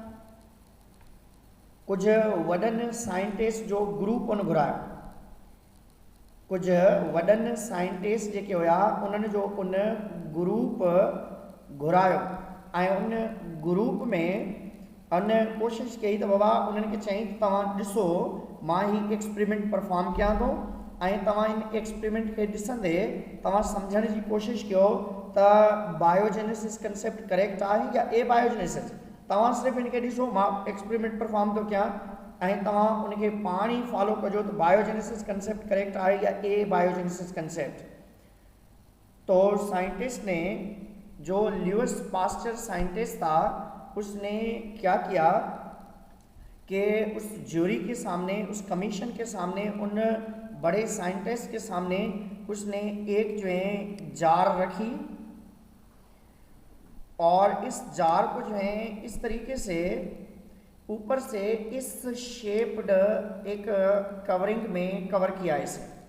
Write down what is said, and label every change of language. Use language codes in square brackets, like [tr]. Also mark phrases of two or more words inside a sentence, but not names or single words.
[sd] कुझु वॾनि साइंटिस्ट जो ग्रुप उन घुरायो, कुझु वॾनि साइंटिस्ट जेके हुया उन्हनि जो उन ग्रुप घुरायो ऐं उन ग्रुप में उन कोशिशि कई त बाबा उन्हनि खे चई त तव्हां ॾिसो मां ही [en] experiment perform [sd] कयां थो ऐं तव्हां इन एक्सपेरिमेंट खे ॾिसंदे तव्हां सम्झण जी कोशिशि कयो त [en] biogenesis concept correct [sd] आहे या [en] a biogenesis. [sd] तव्हां सिर्फ़ु इनखे ॾिसो मां [en] experiment perform [sd] थो कयां ऐं तव्हां उनखे पाण ई फॉलो कजो त [en] biogenesis concept correct [sd] आहे या [en] a biogenesis concept. [hi] तो साइंटिस्ट ने जो ल्यूअस पास्चर साइंटिस्ट था उसने क्या किया कि उस ज्यूरी के सामने उस कमीशन के सामने उन बड़े साइंटिस्ट के सामने उसने एक जो है जार रखी और इस जार को जो है इस तरीके से ऊपर से इस शेप्ड एक कवरिंग में कवर किया इसे।